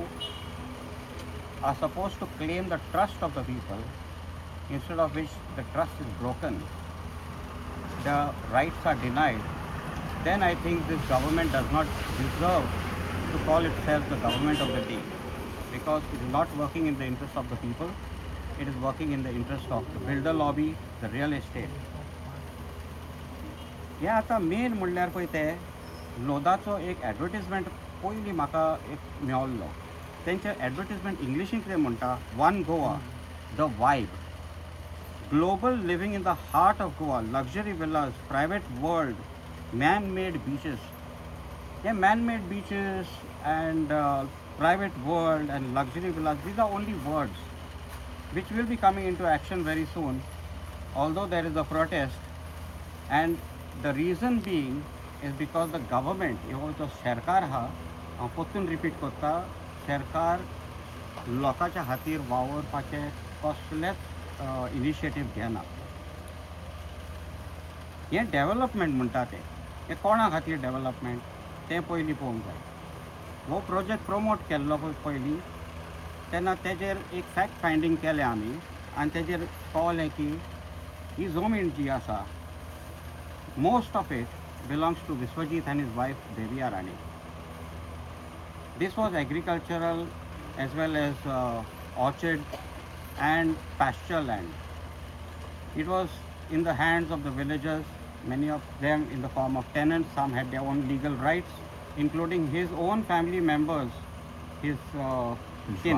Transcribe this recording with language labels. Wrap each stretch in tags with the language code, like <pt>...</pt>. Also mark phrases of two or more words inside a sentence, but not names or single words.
<en>are supposed to claim the trust of the people, instead of which the trust is broken, the rights are denied, then I think this government does not deserve to call itself the government of the day, because it is not working in the interest of the people, it is working in the interest of the builder lobby, the real estate.</en> <kok>हे आतां मेन म्हणल्यार पळय ते लोधाचो एक एडवर्टिजमेंट पयलीं म्हाका एक मेळ्ळो. तेंचे एडवर्टिजमेंट इंग्लिशीन कितें म्हणटा,</kok> <en>One Goa the vibe, global living in the heart of Goa, luxury villas, private world, man-made beaches. Yeah, man-made beaches and private world and luxury villas, these are only words which will be coming into action very soon, although there is a protest. And the reason being is because the government,</en> <kok>जो सरकार हा, हांव परतून रिपीट करता, सरकार लोकांच्या खातीर वावरपाचे कसलेच इनिशिएटीव घेना. हें डेवलपमेंट म्हणटा तें कोणा खातीर डेवलपमेंट तें पयलीं पळोवंक जाय. हो प्रोजेक्ट प्रमोट केल्लो पयलीं तेन्ना तेजेर एक</kok> <en>fact finding</en> <kok>केलें आमी आनी तेजेर कळ्ळें की ही जमीन जी आसा</kok> <en>most of it belongs to Vishwajit and his wife Devia Rani. this was agricultural as well as orchard and pasture land. It was in the hands of the villagers, many of them in the form of tenants. Some had their own legal rights, including his own family members, his kin.</en>